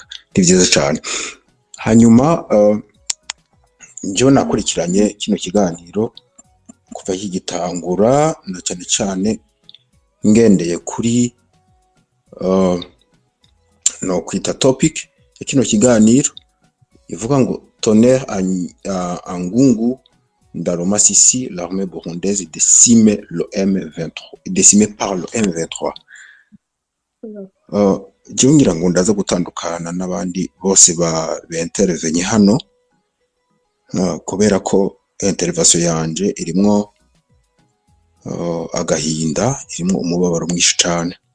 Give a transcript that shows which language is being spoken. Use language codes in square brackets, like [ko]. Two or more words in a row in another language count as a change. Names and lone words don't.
[rn] Ni byiza cyane. Hanyuma njyewe nakurikiranye kino kiganiro kuva kigitangura, na cyane cyane ngendeye kuri no kwita topic ya kino kiganiro ivuga ngo [fr] Tonnerre à Ngungu dans le Masisi, l'armée burundaise décimée par le M23. [rn] Jewe ngira ngo ndaza gutandukana n'abandi bose bentervenye hano, kubera ko intervention yanje irimwo agahinda, irimwo umubabaro mwinshi cyane.